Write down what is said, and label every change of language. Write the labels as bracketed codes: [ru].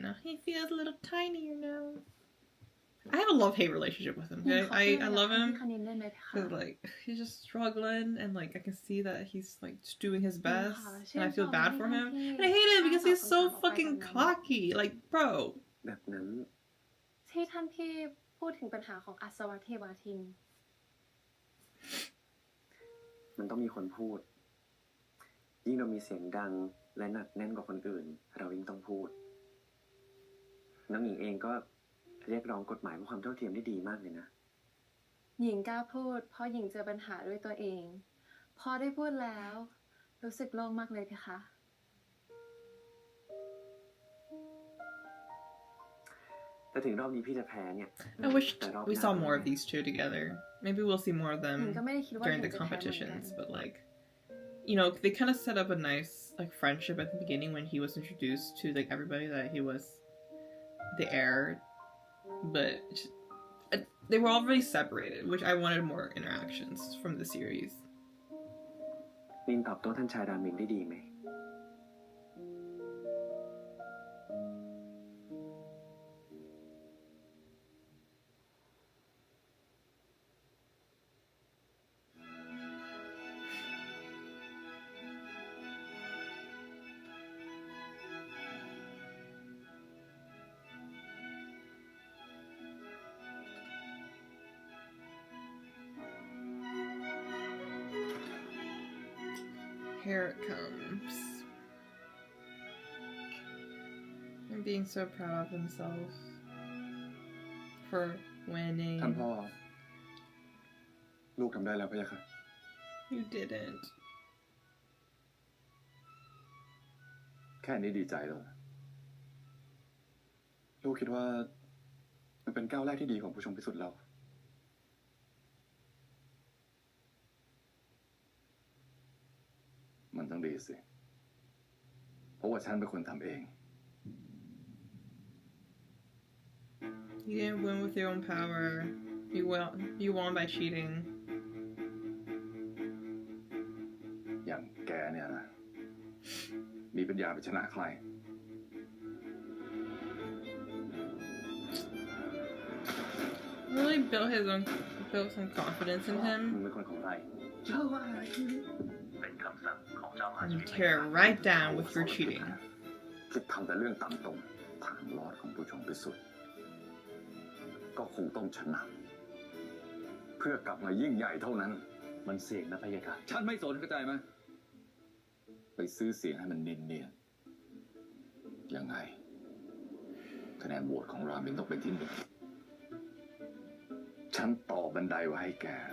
[en] Now he feels a little tinier now. I have a love-hate relationship with him, okay? I love him. Because, like, he's just struggling, and, like, I can see that he's, like, just doing his best. And I feel bad for him. And I hate him because he's so fucking cocky. Like, bro. [th] แบบนั้น ที่ท่านพี่พูดถึงปัญหาของอัศวเทวาทิน มันต้องมีคนพูด ยิ่งเรามีเสียงดังและหนักแน่นกว่าคนอื่น เรายิ่งต้องพูด น้องหญิงเองก็เรียกร้องกฎหมายเพื่อความเท่าเทียมได้ดีมากเลยนะ หญิงกล้าพูดเพราะหญิงเจอปัญหาด้วยตัวเอง พอได้พูดแล้ว รู้สึกโล่งมากเลยเพคะ แต่ถึงรอบนี้พี่จะแพ้เนี่ย [en] I wish we saw more of these two together. Maybe we'll see more of them during the competitions, but like, you know, they kind of set up a nice like friendship at the beginning when he was introduced to like everybody that he was the heir, but they were all really separated, which I wanted more interactions from the series. [th] นินตอบโต้ท่านชายรามินได้ดีไหม [en] here it comes. And being so proud of himself for winning. [th] ท่านพ่อ ลูกทำได้แล้วพะยะค่ะ [en] You didn't. [th] แค่นี้ดีใจแล้ว ลูกคิดว่ามันเป็นก้าวแรกที่ดีของผู้ชมพิสุทธิ์เรา มันต้องดีสิ เพราะว่าฉันเป็นคนทำเอง [en] You didn't win with your own power. You won by cheating. [th] อย่างแกเนี่ยนะ มีปัญญาไปชนะใคร [en] Really built some confidence in him. [th] มึงเป็นคนของใคร เจ้าว่าอะไรคือ เป็นคำสั่งของเจ้าอา [en] And you tear it right down with your cheating. [th] คิดทำแต่เรื่องต่ำตรงทางรอดของผู้ชมพิสุทธิ์ก็คงต้องชนะ เพื่อกลับมายิ่งใหญ่เท่านั้น มันเสี่ยงนะพะยะค่ะ ฉันไม่สนเข้าใจไหมไปซื้อเสียงให้มันเนียนๆยังไงคะแนนโหวตของรามินต้องเป็นที่หนึ่งฉันต่อบันไดไว้ให้แก